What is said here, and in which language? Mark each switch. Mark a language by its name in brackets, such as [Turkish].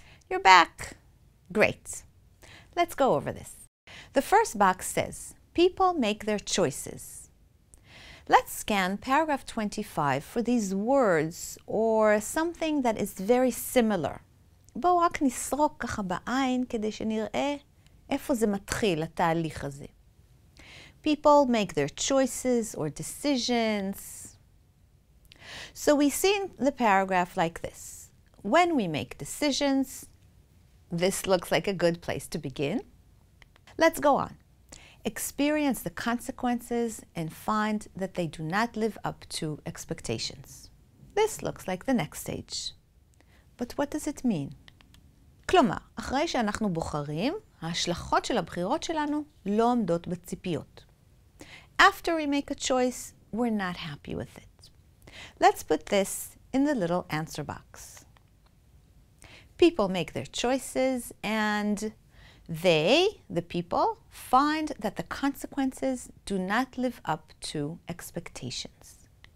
[English] You're back. Great. Let's go over this. The first box says, people make their choices. Let's scan paragraph 25 for these words or something that is very similar. [Hebrew] בואו רק נסרוק ככה בעין כדי שנראה איפה זה מתחיל, התהליך הזה. [English] People make their choices or decisions. So we see in the paragraph like this. When we make decisions, this looks like a good place to begin. Let's go on. Experience the consequences and find that they do not live up to expectations. This looks like the next stage. But what does it mean? [Hebrew] כלומר, אחרי שאנחנו בוחרים, ההשלכות של הבחירות שלנו לא עומדות בציפיות. [English] After we make a choice, we're not happy with it. Let's put this in the little answer box. People make their choices and they, the people, find that the consequences do not live up to expectations.